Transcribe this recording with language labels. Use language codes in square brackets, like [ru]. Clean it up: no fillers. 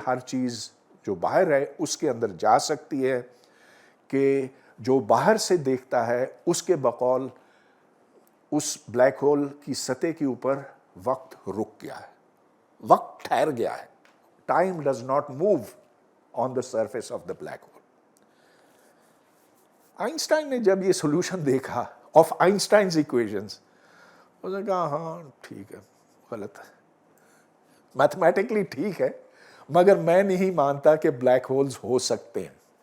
[ur] ہر چیز جو باہر ہے اس کے اندر جا سکتی ہے، کہ جو باہر سے دیکھتا ہے اس کے بقول اس بلیک ہول کی سطح کے اوپر وقت رک گیا ہے، وقت ٹھہر گیا ہے. [en] Time does not move on the surface of the black hole. [ur] Einstein نے جب یہ سولوشن دیکھا [en] of Einstein's equations, [ur] اس نے کہا ہاں ٹھیک ہے، غلط ہے، میتھمیٹکلی ٹھیک ہے، مگر میں نہیں مانتا کہ بلیک ہولز ہو سکتے ہیں.